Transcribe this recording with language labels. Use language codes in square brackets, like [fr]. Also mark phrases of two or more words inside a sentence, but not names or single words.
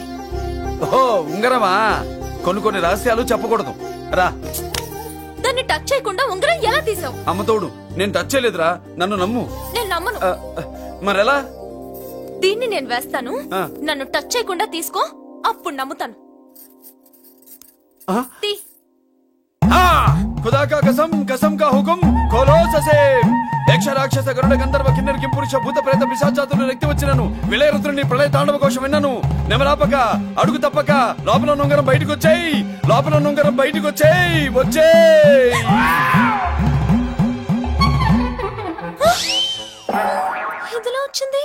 [te] ఓ ఉంగరమా? కొన్ని రహస్యాలు చెప్పకూడదు. రా. దాన్ని టచ్ చేయకుండా ఉంగరం ఎలా తీసావు? అమ్మతోడు, నేను టచ్ చేయలేదురా, నన్ను నమ్ము. నేను నమ్మను. మరెలా? దీన్ని నేను వేస్తాను, నన్ను టచ్ చేయకుండా తీసుకో, అప్పుడు నమ్ముతాను. [hi] खुदा का कसम, कसम का हुकुम, खोलो ससे. [te] యక్ష రాక్షస గరుడ గంధర్వ కిన్నెర కింపురుష భూత ప్రేత పిశాచాతులు రక్తి వచ్చినను విలయరుద్రుని ప్రళయ తాండవ కోశం విన్నాను. నెమరాపక అడుగు తప్పక లోపల నుంగరం బయటకు వచ్చేయి, లోపల నుంగరం బయటకు వచ్చేయి, వచ్చేయి. ఇందులో వచ్చింది